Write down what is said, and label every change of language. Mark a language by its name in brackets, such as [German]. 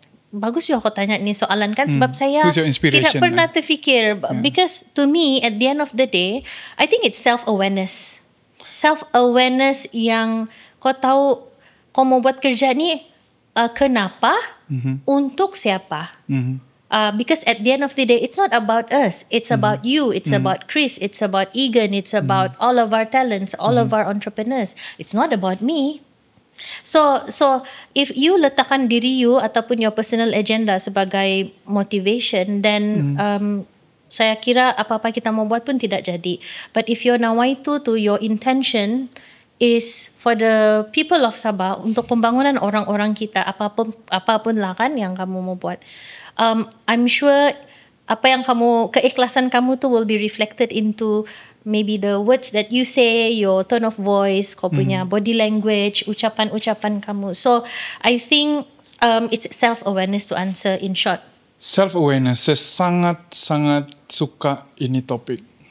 [Malay] Bagus ya kau tanya ni soalan kan sebab saya tidak pernah terfikir. [English] Because to me at the end of the day, I think it's self-awareness. [Malay] Self-awareness yang kau tahu kau mau buat kerja ni kenapa, untuk siapa. [English] Because at the end of the day, it's not about us. It's about you. It's about Chris. It's about Egan. It's about all of our talents, all of our entrepreneurs. It's not about me. So if you [Malay] letakkan diri [English] you [Malay] ataupun [English] your personal agenda [Malay] sebagai [English] motivation, then [Malay] saya kira apa-apa kita mau buat pun tidak jadi. [English] But if your nawaitu to your intention is for the people of Sabah, [Malay] untuk pembangunan orang-orang kita, apapun lah kan yang kamu mau buat. [English] I'm sure [Malay] apa yang keikhlasan kamu tu [English] will be reflected into maybe the words that you say, your tone of voice, [Malay] kau punya [English] body language, [Malay] ucapan-ucapan kamu. [English] So I think it's self-awareness to answer in short. [Malay] Self-awareness, saya sangat suka ini topik.